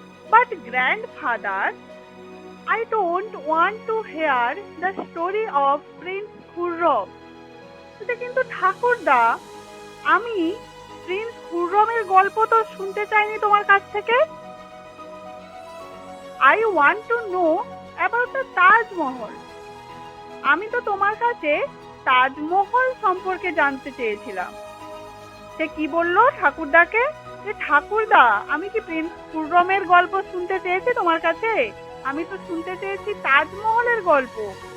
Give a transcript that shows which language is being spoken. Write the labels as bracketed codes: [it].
[en] But grandfather, I don't want to hear the story of Prince Khurram. [bn] কিন্তু ঠাকুরদা, আমি Prince খুররমের গল্প তো শুনতে চাইনি তোমার কাছ থেকে। [en] I want to know about the Taj Mahal. [bn] আমি তো তোমার কাছে তাজমহল সম্পর্কে জানতে চেয়েছিলাম। সে কি বললো ঠাকুরদাকে? যে ঠাকুরদা, আমি কি প্রিন্স খুররমের গল্প শুনতে চেয়েছি তোমার কাছে? আমি তো শুনতে চেয়েছি তাজমহলের গল্প।